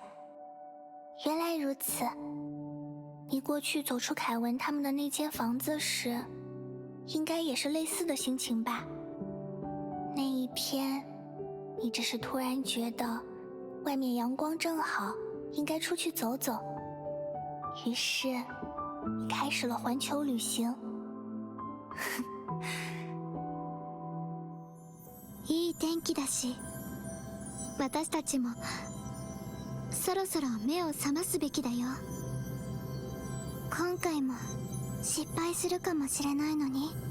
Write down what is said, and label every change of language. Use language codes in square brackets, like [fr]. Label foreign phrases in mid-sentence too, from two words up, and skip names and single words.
[zh] 原来如此，你过去走出凯文他们的那间房子时，应该也是类似的心情吧？那一天，你只是突然觉得外面阳光正好，应该出去走走，于是你开始了环球旅行。 [ja] いい天気だし、私たちもそろそろ目を覚ますべきだよ。今回も失敗するかもしれないのに。